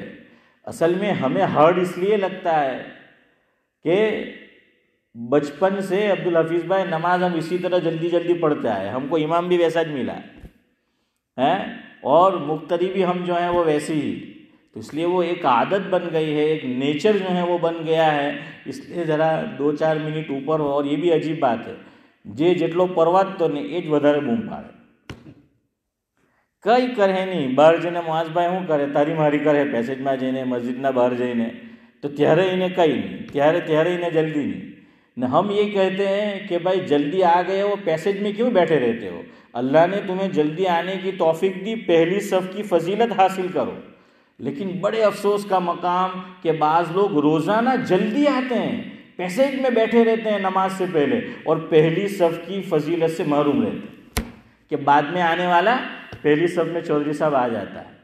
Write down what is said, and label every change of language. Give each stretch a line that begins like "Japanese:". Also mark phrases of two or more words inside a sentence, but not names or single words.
Urdu: اصل میں ہمیں ہارڈ اس لیے لگتا ہے کہ بچپن سے عبدالحفیظ بھائی نماز ہم اسی طرح جلدی جلدی پڑھتے آئے، ہم کو امام بھی ویسا ہی ملا ہے اور مقتدی بھی ہم جو ہیں وہ ویسے ہی، تو اس لیے وہ ایک عادت بن گئی ہے، ایک نیچر جو ہے وہ بن گیا ہے، اس لیے ذرا 2-4 منٹ اوپر ہو۔ اور یہ بھی عجیب بات ہے،
Gujarati: જે જેટલો પર્વત તો ને એ જ વધારે બૂમ પાડે, કંઈ કરે નહીં। બહાર જઈને મોહાજભાઈ શું કરે, તારી મારી કરે પેસેજમાં જઈને, મસ્જિદના બહાર જઈને, તો ત્યારે એને કંઈ નહીં, ત્યારે એને જલ્દી નહીં।
Urdu: ને ہم یہ کہتے ہیں کہ بھائی جلدی آ گئے ہو پیسیج میں کیوں بیٹھے رہتے ہو؟ اللہ نے تمہیں جلدی آنے کی توفیق دی، پہلی صف کی فضیلت حاصل کرو۔ لیکن بڑے افسوس کا مقام کہ بعض لوگ روزانہ جلدی آتے ہیں، پیسیج میں بیٹھے رہتے ہیں نماز سے پہلے اور پہلی صف کی فضیلت سے محروم رہتے ہیں، کہ بعد میں آنے والا پہلی صف میں چودھری صاحب آ جاتا ہے۔